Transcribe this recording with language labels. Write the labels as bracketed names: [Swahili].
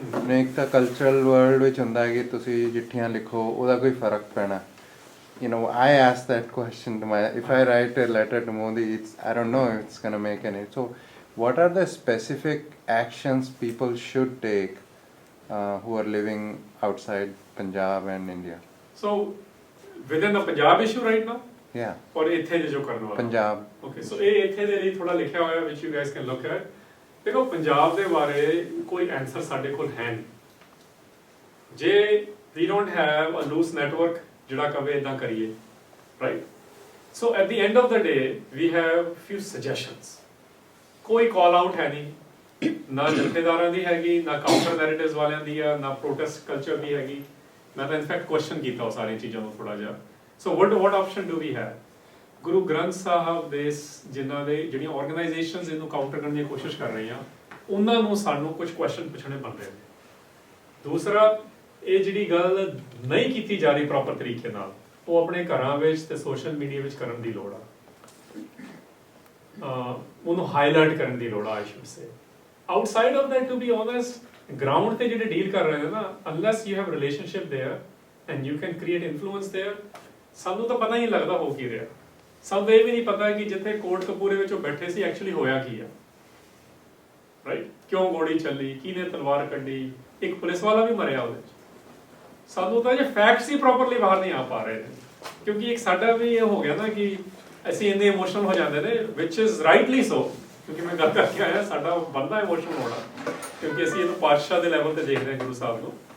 [Punjabi] ਇੱਕ ਤਾਂ cultural world ਵਿੱਚ ਹੁੰਦਾ ਹੈ ਕਿ ਤੁਸੀਂ ਚਿੱਠੀਆਂ ਲਿਖੋ, ਉਹਦਾ ਕੋਈ ਫਰਕ ਪੈਣਾ। [English] I asked that question to if I write a letter to Modi, I don't know if it's going to make any. So what are the specific actions people should take who are living outside Punjab and India? So within the Punjab issue right now? Yeah. [Punjabi] Or ਇੱਥੇ ਜੋ ਕਰਨ ਵਾਲਾ? [English] Punjab. [Punjabi] Okay, so ਇਹ ਇੱਥੇ ਦੇ ਲਈ ਥੋੜਾ ਲਿਖਿਆ ਹੋਇਆ [English] which you guys can look at. [Punjabi] ਦੇਖੋ ਪੰਜਾਬ ਦੇ ਬਾਰੇ ਕੋਈ ਆਨਸਰ ਸਾਡੇ ਕੋਲ ਹੈ ਨਹੀਂ। [English] ਜੇ we don't have a loose network [Punjabi] ਜਿਹੜਾ ਕਵੇ ਇਦਾਂ ਕਰੀਏ, [English] right? So at the end of the day we have few suggestions. [Punjabi] ਕੋਈ ਕਾਲ ਆਊਟ ਹੈ ਨਹੀਂ, ਨਾ ਜਥੇਦਾਰਾਂ ਦੀ ਹੈਗੀ, ਨਾ ਕਾਊਂਟਰ ਨੈਰੇਟਿਵਸ ਵਾਲਿਆਂ ਦੀ ਆ, ਨਾ ਪ੍ਰੋਟੈਸਟ ਕਲਚਰ ਦੀ ਹੈਗੀ। ਮੈਂ ਤਾਂ ਇਨਫੈਕਟ ਕੁਐਸਚਨ ਕੀਤਾ ਉਹ ਸਾਰੀਆਂ ਚੀਜ਼ਾਂ ਨੂੰ ਥੋੜਾ ਜਿਹਾ। [English] So what option do we have? [Punjabi] Guru Granth Sahib ਦੇ ਜਿਨ੍ਹਾਂ ਦੇ ਜਿਹੜੀਆਂ ਆਰਗੇਨਾਈਜੇਸ਼ਨਸ ਇਹਨੂੰ ਕਾਊਂਟਰ ਕਰਨ ਦੀ ਕੋਸ਼ਿਸ਼ ਕਰ ਰਹੀਆਂ, ਉਹਨਾਂ ਨੂੰ ਸਾਨੂੰ ਕੁਝ ਕੁਐਸਚਨ ਪੁੱਛਣੇ ਪੈਂਦੇ ਨੇ। ਦੂਸਰਾ, ਇਹ ਜਿਹੜੀ ਗੱਲ ਨਹੀਂ ਕੀਤੀ ਜਾ ਰਹੀ ਪ੍ਰੋਪਰ ਤਰੀਕੇ ਨਾਲ, ਉਹ ਆਪਣੇ ਘਰਾਂ ਵਿੱਚ ਤੇ ਸੋਸ਼ਲ ਮੀਡੀਆ ਵਿੱਚ ਕਰਨ ਦੀ ਲੋੜ ਆ। ਉਹਨੂੰ ਹਾਈਲਾਈਟ ਕਰਨ ਦੀ ਲੋੜ ਆ, [English] I should say. Outside of that, to be honest, ground ਤੇ [Punjabi] ਜਿਹੜੇ ਡੀਲ ਕਰ ਰਹੇ ਨੇ ਨਾ, [English] unless you have relationship there and you can create influence there, [Punjabi] ਸਾਨੂੰ ਤਾਂ ਪਤਾ ਹੀ ਨਹੀਂ ਲੱਗਦਾ ਹੋ ਕੀ ਰਿਹਾ। ਸਾਨੂੰ ਇਹ ਵੀ ਨਹੀਂ ਪਤਾ ਕਿ ਜਿੱਥੇ ਕੋਟ ਕਪੂਰੇ ਵਿੱਚ ਉਹ ਬੈਠੇ ਸੀ ਐਕਚੁਅਲੀ ਹੋਇਆ ਕੀ ਆ, ਰਾਈਟ? ਕਿਉਂ ਗੋਲੀ ਚੱਲੀ, ਕਿਹਨੇ ਤਲਵਾਰ ਕੱਢੀ, ਇੱਕ ਪੁਲਿਸ ਵਾਲਾ ਵੀ ਮਰਿਆ ਉਹਦੇ ਚ। ਸਾਨੂੰ ਤਾਂ ਇਹ ਫੈਕਟਸ ਹੀ ਪ੍ਰੋਪਰਲੀ ਬਾਹਰ ਨਹੀਂ ਆ ਪਾ ਰਹੇ ਨੇ, ਕਿਉਂਕਿ ਇੱਕ ਸਾਡਾ ਵੀ ਇਹ ਹੋ ਗਿਆ ਨਾ ਕਿ ਅਸੀਂ ਇੰਨੇ ਇਮੋਸ਼ਨਲ ਹੋ ਜਾਂਦੇ ਨੇ, [English] which is rightly so, [Punjabi] ਕਿਉਂਕਿ ਮੈਂ ਗੱਲ ਕਰਕੇ ਆਇਆ, ਸਾਡਾ ਬੰਦਾ ਇਮੋਸ਼ਨਲ ਹੋਣਾ, ਕਿਉਂਕਿ ਅਸੀਂ ਇਹਨੂੰ ਪਾਤਸ਼ਾਹ ਦੇ ਲੈਵਲ ਤੇ ਦੇਖ ਰਹੇ ਗੁਰੂ ਸਾਹਿਬ ਨੂੰ।